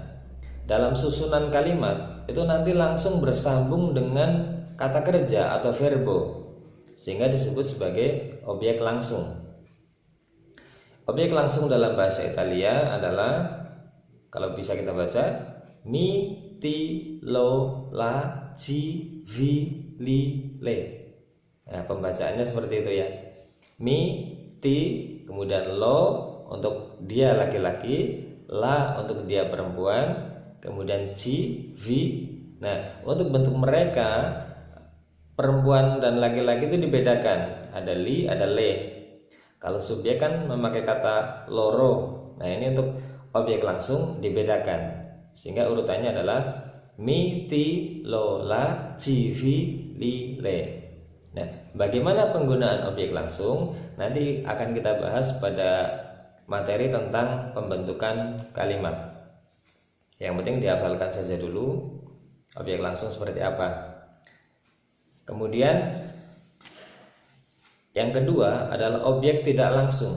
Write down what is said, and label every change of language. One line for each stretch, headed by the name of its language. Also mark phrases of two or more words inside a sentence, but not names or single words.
Indonesian: Dalam susunan kalimat itu nanti langsung bersambung dengan kata kerja atau verbo, sehingga disebut sebagai objek langsung. Objek langsung dalam bahasa Italia adalah, kalau bisa kita baca,
Italian: mi, ti, lo, la, ci, vi, li, le.
Indonesian: Nah, pembacaannya seperti itu ya.
Italian: Mi, ti,
Indonesian: kemudian lo untuk dia laki-laki, la untuk dia perempuan, kemudian
Italian: ci, vi.
Indonesian: Nah, untuk bentuk mereka perempuan dan laki-laki itu dibedakan. Ada li, ada le. Kalau subjek kan memakai kata loro. Nah, ini untuk objek langsung dibedakan. Sehingga urutannya adalah
Italian: mi, ti, lo, la, ci, vi, li, le.
Indonesian: Nah, bagaimana penggunaan objek langsung? Nanti akan kita bahas pada materi tentang pembentukan kalimat. Yang penting dihafalkan saja dulu objek langsung seperti apa. Kemudian yang kedua adalah objek tidak langsung.